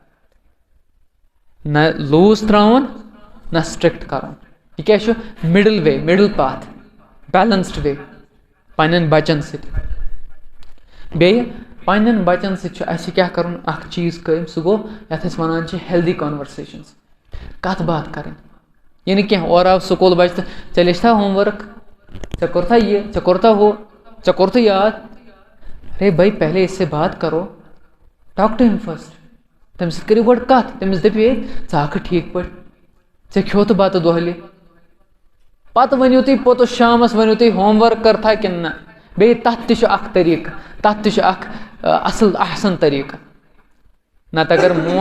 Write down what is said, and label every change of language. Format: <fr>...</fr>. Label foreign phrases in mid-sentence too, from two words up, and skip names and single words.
<ks>نہ لوٗز ترٛاوُن نہ سٹرِکٹ کَرُن یہِ کیٛاہ چھُ</ks> <en>middle path balanced way</en> <ks>پنٛنٮ۪ن بَچَن سۭتۍ بیٚیہِ پنٛنٮ۪ن بَچَن سۭتۍ چھُ اَسہِ کیٛاہ کَرُن اکھ چیٖز قٲیِم سُہ گوٚو یَتھ أسۍ وَنان چھِ</ks> <en>healthy conversations</en> <ks>کَتھ باتھ کَرٕنۍ یہِ نہٕ کینٛہہ اورٕ آو سکوٗل بَچہِ تہٕ ژےٚ لیچھتھا ہوم ؤرٕک ژےٚ کوٚرتھا یہِ ژےٚ کوٚرتھا ہُہ ژےٚ کوٚرتھٕ یاد</ks> <ur>ارے بھائی پہلے اس سے بات کرو</ur> <en>talk to him first</en> <ks>تٔمِس سۭتۍ کٔرِو گۄڈٕ کَتھ تٔمِس دٔپِو ہے ژٕ آکھٕ ٹھیٖک پٲٹھۍ ژےٚ کھیوٚوتھٕ بَتہٕ دۄہلہِ پتہٕ ؤنِو تُہۍ پوٚتُس شامَس ؤنِو تُہۍ</ks> <en>home work</en> <ks>کٔرتھا کِنہٕ نہ بیٚیہِ تَتھ تہِ چھُ اَکھ طریٖقہٕ تَتھ تہِ چھُ اَکھ اَصٕل احسن طریٖقہٕ نَتہٕ اگر مول</ks>